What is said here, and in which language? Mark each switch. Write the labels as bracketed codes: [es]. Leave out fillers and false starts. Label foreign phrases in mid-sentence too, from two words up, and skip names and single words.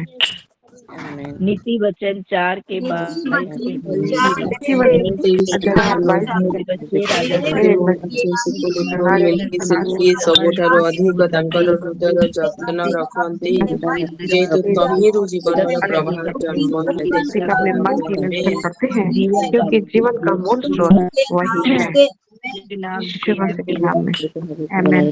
[hi] नीति वचन 4 के [or] ସବୁଠାରୁ ଅଧିକ ତାଙ୍କର ହୃଦୟର ଯତ୍ନ ରଖନ୍ତି ଯେହେତୁ ତହିଁରୁ ଜୀବନର ପ୍ରବାହ ଜନ୍ମ [hi] करते हैं क्योंकि जीवन का मूल स्रोत वही है। यीशु मसीह के नाम में आमीन।